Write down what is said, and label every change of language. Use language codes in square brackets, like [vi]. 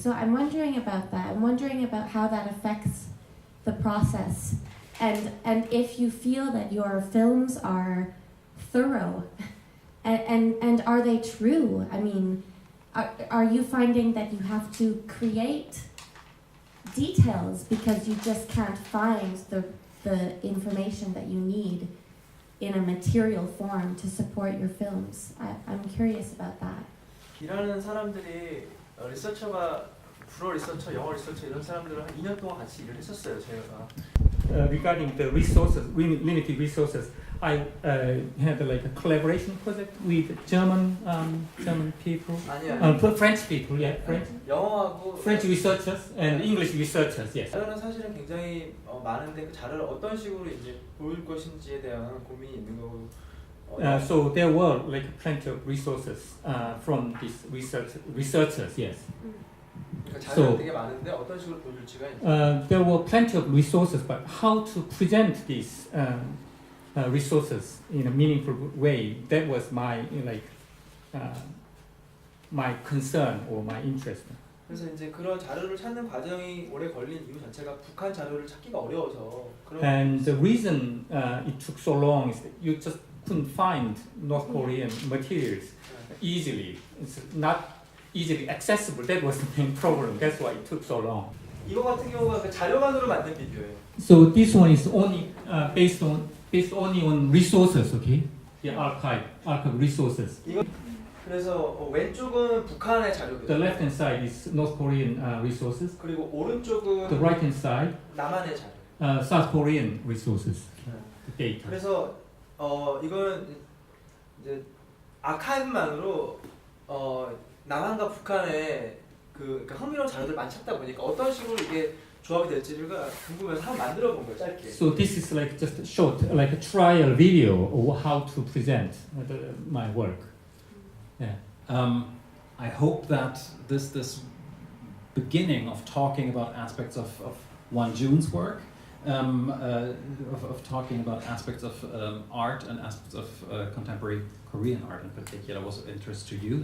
[en] So I'm wondering about that. I'm wondering about how that affects the process, and if you feel that your films are thorough, and are they true? I mean, are you finding that you have to create details because you just can't find the information that you need in a material form to support your films? I'm curious about that. [ko] 일하는 사람들이 리서처가 불어 리서처, 영어 리서처 이런 사람들은 한 2년 동안 같이 일을 했었어요, 제가. [en] Regarding the resources, limited resources, I had like a collaboration project with German people, [ko] 아니요. [en] French people, yeah, [ko] 영어하고 [en] French researchers and English researchers, yes. [ko] 자료는 사실은 굉장히 많은데 그 자료를 어떤 식으로 이제 보일 것인지에 대한 고민이 있는 거고. [en] So there were like plenty of resources from these researchers, yes. [ko] 자료가 되게 많은데 어떤 식으로 보여줄지가 [en] there were plenty of resources, but how to present these resources in a meaningful way, that was my my concern or my interest. [ko] 그래서 이제 그런 자료를 찾는 과정이 오래 걸린 이유 자체가 북한 자료를 찾기가 어려워서. [en] And the reason it took so long is that you just couldn't find North Korean materials easily. It's not easily accessible. That was the main problem. That's why it took so long. [ko] 이거 같은 경우가 그 자료만으로 만든 비디오예요. [en] So this one is only based only on resources, okay? The archive resources. [ko] 그래서 왼쪽은 북한의 자료들. [en] The left hand side is North Korean resources. [ko] 그리고 오른쪽은 [en] The right hand side, [ko] 남한의 자료. [en] South Korean resources. The data. [ko] 그래서 이거는 이제 아카이브만으로 남한과 북한의 그러니까 흥미로운 자료들 많이 찾다 보니까 어떤 식으로 이게 조합이 될지가 궁금해서 한번 만들어 본 거예요, 짧게. [en] So this is like just a short, like a trial video of how to present my work. Yeah. I hope that this beginning of talking about aspects of Onejoon's work, of talking about aspects of art and aspects of contemporary Korean art in particular was of interest to you.